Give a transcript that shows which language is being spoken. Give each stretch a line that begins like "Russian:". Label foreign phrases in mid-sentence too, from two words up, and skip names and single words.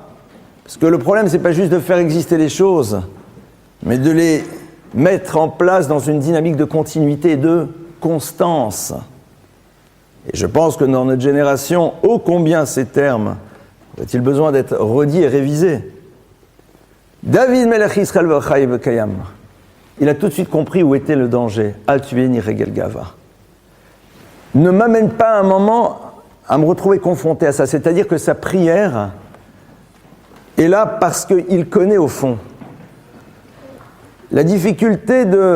French: Parce que le problème, c'est pas juste de faire exister les choses, mais de les mettre en place dans une dynamique de continuité et de constance. Et je pense que dans notre génération, ô combien ces termes ont-ils besoin d'être redits et révisés.
Hebrew: דוד מלך ישראל חי וקיים.
French: Il a tout de suite compris où était le danger.
Hebrew: אל תבואני רגל גאוה.
French: Ne m'amène pas à un moment à me retrouver confronté à ça. C'est-à-dire que sa prière est là parce qu'il connaît au fond la difficulté de...